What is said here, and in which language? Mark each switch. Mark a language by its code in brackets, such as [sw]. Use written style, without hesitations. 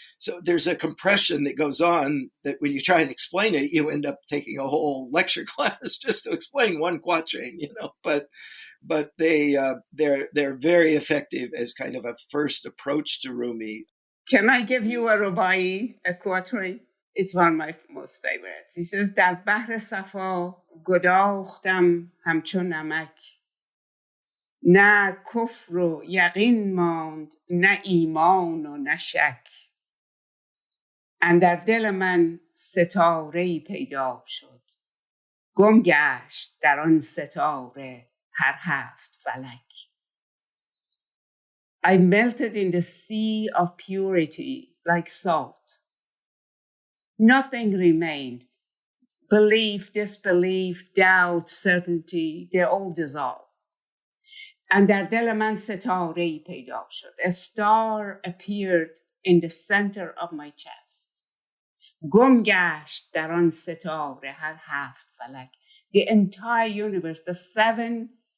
[en] So there's a compression that goes on that when you try and explain it, you end up taking a whole lecture class just to explain one quatrain, but they're very effective as kind of a first approach to Rumi. Can I give you a rubai, a quatrain? It's one of my most favorites. He says, [fa] در بحر صفا گداختم همچون نمک، نه کفر و یقین ماند، نه ایمان و نه شک. اندر دل من ستاره‌ای پیدا شد، گم گشت در آن ستاره هر 7 فلک. [en] I melted in the sea of purity like salt. Nothing remained. Belief, disbelief, doubt, certainty, they all dissolved. [fa] And در دل من ستاره‌ای پیدا شد. [en] A star appeared in the center of my chest. [fa] گم گشت در آن ستاره هر 7 فلک. [en] The entire universe, the 7